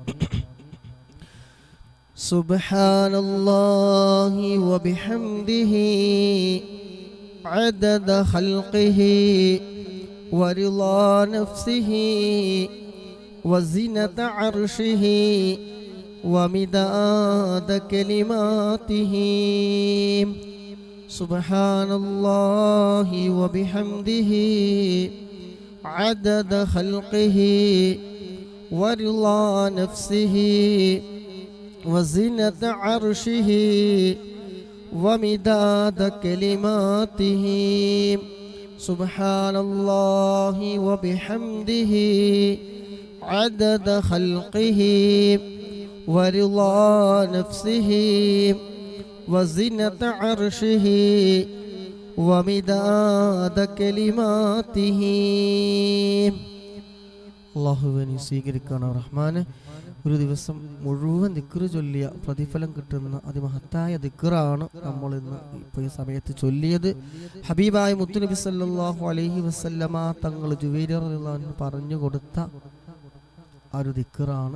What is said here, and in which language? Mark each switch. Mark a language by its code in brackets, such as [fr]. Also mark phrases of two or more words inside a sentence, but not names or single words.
[ar] سبحان الله وبحمده عدد خلقه ورضا نفسه وزنة عرشه ومداد كلماته. سبحان الله وبحمده عدد خلقه ورضا نفسه وزنة عرشه ومداد كلماته. سبحان الله وبحمده عدد خلقه ورضا نفسه وزنة عرشه ومداد كلماته. [ml] അള്ളാഹുവേ നീ സ്വീകരിക്കണം റഹ്മാനെ. ഒരു ദിവസം മുഴുവൻ ദിക്റ് ചൊല്ലിയ പ്രതിഫലം കിട്ടുന്ന അതിമഹത്തായ ദിക്റാണ് നമ്മൾ ഇന്ന് ഇപ്പോൾ ഈ സമയത്ത് ചൊല്ലിയത്. ഹബീബായ മുത്തുനബി [ar] صلى الله عليه وسلم [ml] തങ്ങൾ ജുവൈരിർ [ar] رضي الله عنه [ml] പറഞ്ഞു കൊടുത്ത ആ ഒരു ദിക്റാണ്.